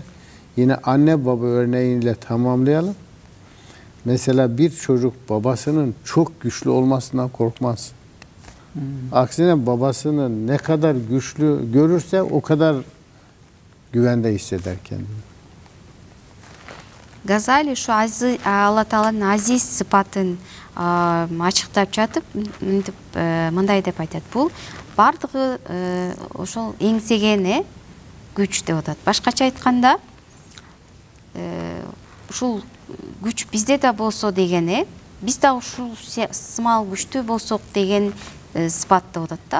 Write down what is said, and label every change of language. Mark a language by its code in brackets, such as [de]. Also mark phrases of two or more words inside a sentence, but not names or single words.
[tr] Yine anne baba örneğiyle tamamlayalım. Mesela bir çocuk babasının çok güçlü olmasından korkmaz. Aksine babasının ne kadar güçlü görürse o kadar güvende hisseder kendini. [ky] Газали şu Алла Тааланын азиз сыпатын ачыктап жатып, мындай деп айтат. Бул бардыгы ошол эңсеген күч деп атат. Башкача айтканда, ушул күч бизде да болсо деген, биз да ушул сымал күчтүү болсок деген сыпат деп атат да.